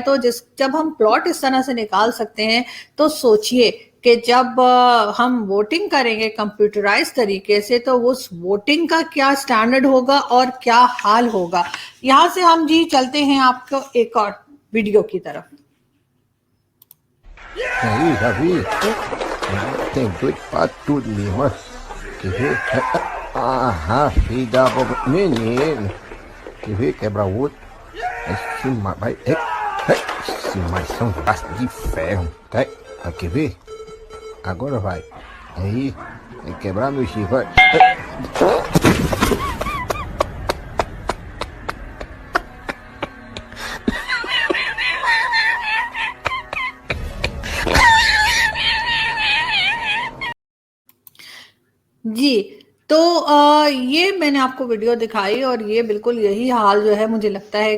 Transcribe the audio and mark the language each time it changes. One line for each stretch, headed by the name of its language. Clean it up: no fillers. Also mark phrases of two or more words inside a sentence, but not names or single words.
Hindi: तो जब हम प्लॉट इस तरह से निकाल सकते हैं तो सोचिए कि जब हम वोटिंग करेंगे कंप्यूटराइज तरीके से तो उस वोटिंग का क्या स्टैंडर्ड होगा और क्या हाल होगा। यहाँ से हम जी चलते हैं आपको एक और वीडियो की तरफ।
Portuguese: Aí, já vi. Tem doido pra tudo, minha irmã. Quer ver? Filho da boba. Menino. Quer ver? Quebrar o outro. Esse vai. Esse mais são braços de ferro. Tá? Quer ver? Agora vai. Aí. Tem que quebrar meu chifre. Vai.
Hindi: जी, तो ये मैंने आपको वीडियो दिखाई और ये बिल्कुल यही हाल जो है मुझे लगता है